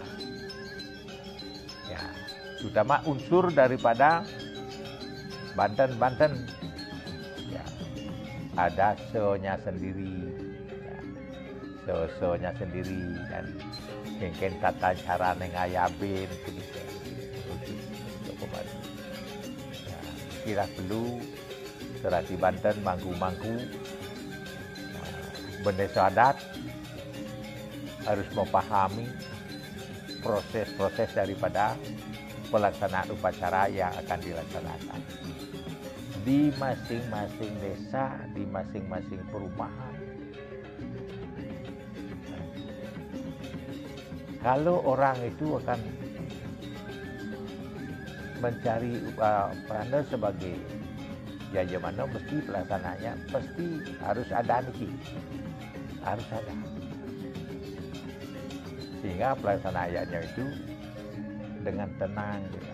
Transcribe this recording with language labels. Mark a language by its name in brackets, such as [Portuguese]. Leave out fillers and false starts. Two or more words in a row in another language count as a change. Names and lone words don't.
[Indonesian] Ya, terutama unsur daripada Banten, ya, ada so-nya sendiri, ya, so-nya sendiri, dan mungkin tata cara nengayabin, ya, kira perlu serati Banten mangku-mangku, bendesa adat harus memahami proses-proses daripada pelaksanaan upacara yang akan dilaksanakan di masing-masing desa, di masing-masing perumahan. Kalau orang itu akan mencari Pranda sebagai Jajamano, mesti pelaksananya pasti harus ada niki, harus ada, sehingga pelaksanaannya itu dengan tenang, gitu.